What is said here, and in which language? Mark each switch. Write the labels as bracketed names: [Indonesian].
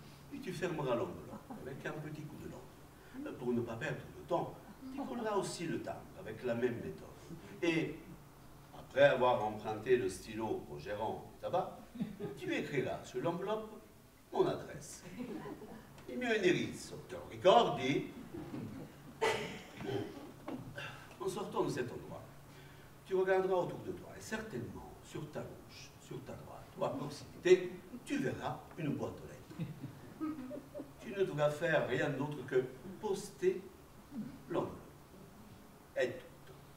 [French] Puis tu fermeras l'enveloppe avec un petit coup de lampe. Pour ne pas perdre de temps, tu colleras aussi le timbre avec la même méthode. Et après avoir emprunté le stylo au gérant du tabac, tu écriras sur l'enveloppe mon adresse. [Italian] Il mio indirizzo, te lo ricordi? [French] En sortant de cet endroit, tu regarderas autour de toi et certainement sur ta gauche, sur ta droite ou à proximité, tu verras une boîte aux lettres. Tu ne devras faire rien d'autre que poster l'enveloppe. Et tout.